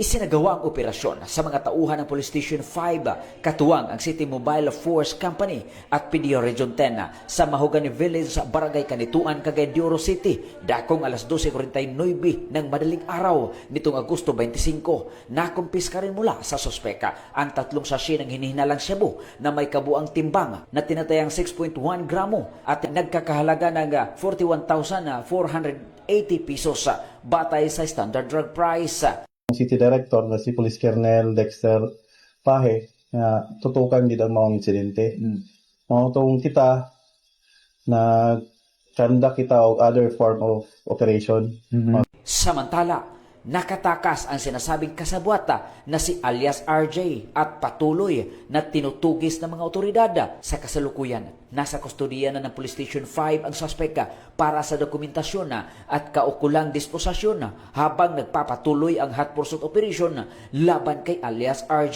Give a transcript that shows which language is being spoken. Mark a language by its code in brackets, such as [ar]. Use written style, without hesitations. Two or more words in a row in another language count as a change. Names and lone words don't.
[tl] Isinagawa ang operasyon sa mga tauhan ng Police Station 5, katuwang ang City Mobile Force Company at PDO Region 10 sa Mahogany Village, Barangay Kanituan, Cagayan de Oro City, dakong alas 12:49 ng madaling araw nitong Agosto 25. Nakumpiska rin mula sa sospeka ang 3 sachet ng hinihinalang shabu na may kabuang timbang na tinatayang 6.1 gramo at nagkakahalaga ng 41,480 pesos batay sa [en] standard drug price. [tl] City Director na si Police Colonel Dexter Pahe na tutukan dito ang mga insidente. Mautong kita na kanda kita o other form of operation. Samantala, nakatakas ang sinasabing kasabwata na si alias RJ at patuloy na tinutugis ng mga otoridad. Sa kasalukuyan, nasa kustodiya na ng Police Station 5 ang suspeka para sa dokumentasyon at kaukulang disposasyon habang nagpapatuloy ang [en] hot pursuit operation [tl] laban kay alias RJ.